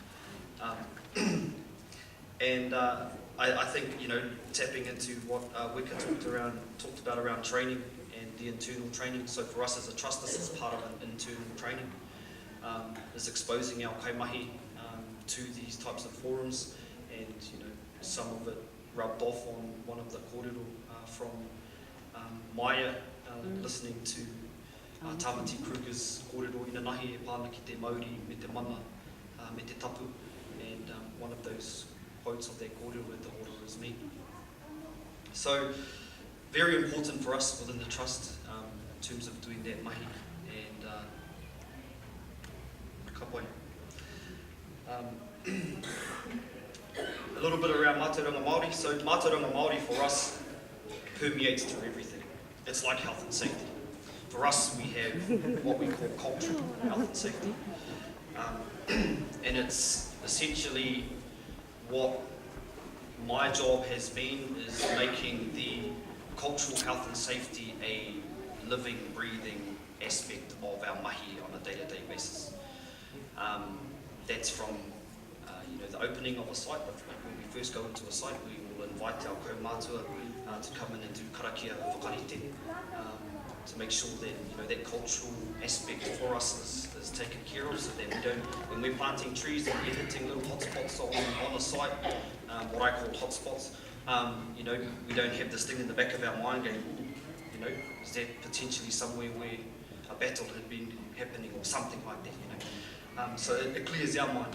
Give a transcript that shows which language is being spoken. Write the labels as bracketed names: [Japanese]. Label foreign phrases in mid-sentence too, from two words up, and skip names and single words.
[English] I think, tapping into what Weka talked about around training and the internal training. So for us as a trust, this is part of an internal training, is exposing our kaimahi to these types of forums, and some of it rubbed off on one of the kōrero from Maya, listening to Tamati Kruger's [Māori] kōrero inanahi e pāna ki te Māori me te mana, me te tapu, [English] and one of those quotes of that kōrero, the order is me. So, very important for us within the trust in terms of doing that mahi, and [Māori] ka pai. [English] A little bit around [Māori] mātauranga Māori. [English] So [Māori] mātauranga Māori [English] for us permeates through everything. It's like health and safety. For us, we have what we call cultural health and safety. And it's essentially what my job has been, is making the cultural health and safety a living, breathing aspect of our mahi on a day-to-day basis. That's from the opening of a site. When we first go into a site, we will invite our kaumātua to come in and do [Māori] karakia whakarite, [English] to make sure that that cultural aspect for us is taken care of, so that we don't, when we're planting trees and we're hitting little hotspots on the site, what I call hotspots, we don't have this thing in the back of our mind going, is that potentially somewhere where a battle had been happening or something like that, So it clears our mind.